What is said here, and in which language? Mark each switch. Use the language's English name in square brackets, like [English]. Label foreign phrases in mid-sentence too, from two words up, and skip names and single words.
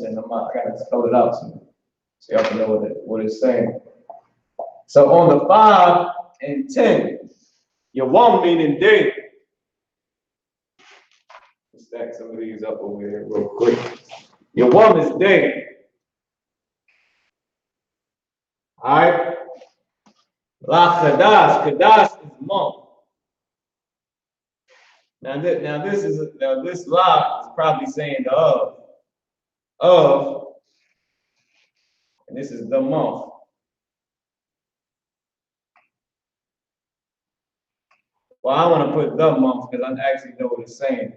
[English] I gotta spell it out so y'all can know what it's saying. So on the 5 and 10. Yawam meaning day. Let's stack some of these up over here real quick. Yawam is day. All right. [Hebrew] La Qadash. [English] Qadash is month. Now this la is probably saying the of, and this is the month. Well, I want to put the month because I actually know what it's saying.